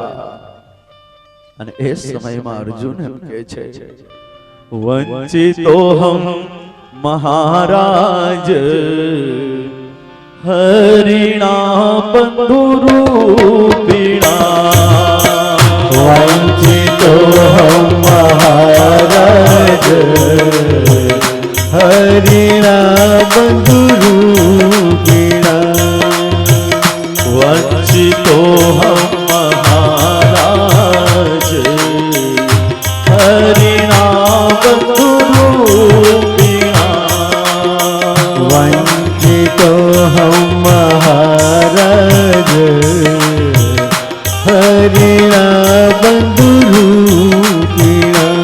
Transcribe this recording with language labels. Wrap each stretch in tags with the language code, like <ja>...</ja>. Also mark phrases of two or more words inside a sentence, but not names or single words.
<gu>અને એ સમયમાં અર્જુન એમ કહે છે,</gu> <sa>વંચિતો હમ મહારાજ હરિણા બંધુ રૂપિણા, વંચિતો હમ મહારાજ હરિણા બંધુ રૂપિણા, વંચિતો હમ हरिणा बंधु रूपिणा, वंचितो हम महाराज हरिणा बंधु रूपिणा,</sa>